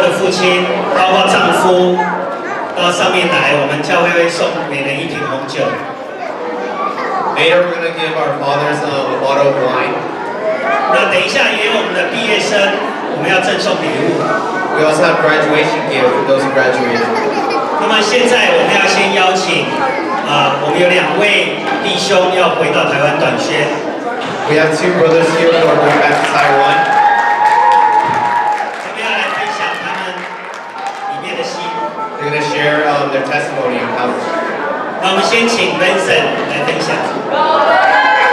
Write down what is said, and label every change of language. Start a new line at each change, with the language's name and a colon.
Chinese: 亲，包括丈夫，到上面来，我们教会会送每人一瓶红酒。
English: Later, we're going to give our fathers a bottle of wine.
Chinese: 那等一下也有我们的毕业生，我们要赠送礼物。
English: We also have graduation gift for those who graduated.
Chinese: 那么现在我们要先邀请，我们有2位弟兄要回到台湾短宣。
English: We have 2 brothers here who are going back to Taiwan.
Chinese: 他们要来分享他们里面的心。
English: They're going to share their testimony on how.
Chinese: 那我们先请 Vincent 来分享。